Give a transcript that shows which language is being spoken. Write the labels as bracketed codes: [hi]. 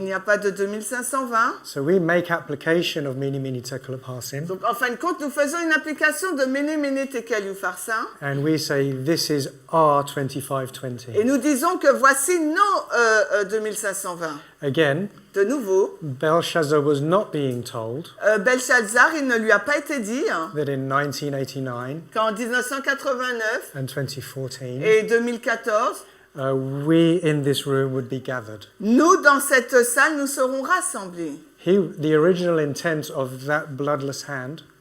[fr] n'y a pas de 2520. [en] So we make application of mini mini tekel parsin, [fr] Donc en fin de compte, nous faisons une application de Méné, Méné, Tekel, Upharsin. [en] and we say this is our [fr] Et [en] 25-20. [fr] nous disons que voici nos 2520. [en] Again, [fr] De nouveau, [en] Belshazzar was not being told [fr] Belshazzar, il ne lui a pas été dit [en] that in 1989 [fr] qu'en 1989 [en] and 2014, [fr] et 2014, [en] we in this room would be gathered. [fr] nous, dans cette salle, nous serons rassemblés. [en] The original intent of that bloodless hand,